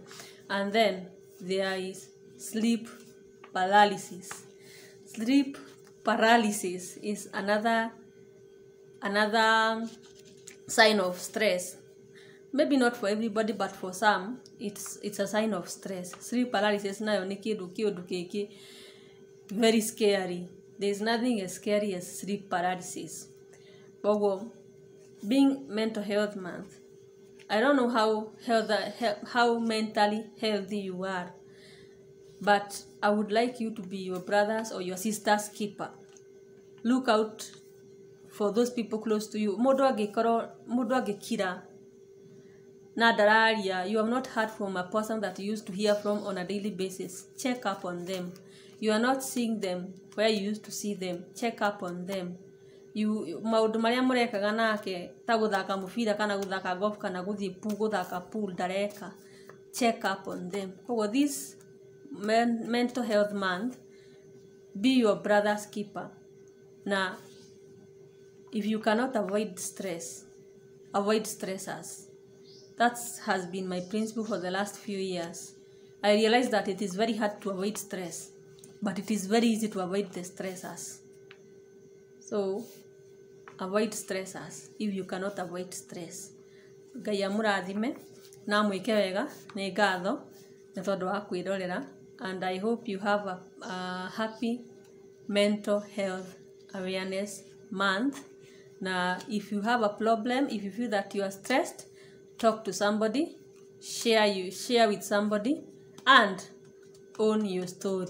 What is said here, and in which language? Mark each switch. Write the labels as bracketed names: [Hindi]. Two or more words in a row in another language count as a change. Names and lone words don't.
[English] And then there is sleep paralysis. Sleep paralysis is another sign of stress. Maybe not for everybody, but for some, it's a sign of stress. Sleep paralysis [Kikuyu] nayo ni kindu kiki [English] very scary. There is nothing as scary as sleep paralysis. Being Mental Health Month, I don't know how mentally healthy you are, but I would like you to be your brother's or your sister's keeper. Look out for those people close to you. [Kikuyu] Mundu agikira na dararia, [English] you have not heard from a person that you used to hear from on a daily basis. Check up on them. You are not seeing them where you used to see them. Check up on them. [Kikuyu] Maundu maria murekaga nake ta guthaka mubira kana guthaka golf kana guthii guthaka pool dareka. [English] Check up on them. This Mental Health Month, be your brother's keeper. Now, if you cannot avoid stress, avoid stressors. That has been my principle for the last few years. I realized that it is very hard to avoid stress, but it is very easy to avoid the stressors. So, avoid stressors if you cannot avoid stress. [Kikuyu] Ngai amurathime na mwike wega ni ngatho ni tondu wa kwirorera, [English] and I hope you have a happy Mental Health Awareness Month. Now, if you have a problem, if you feel that you are stressed, talk to somebody, share with somebody, and own your story.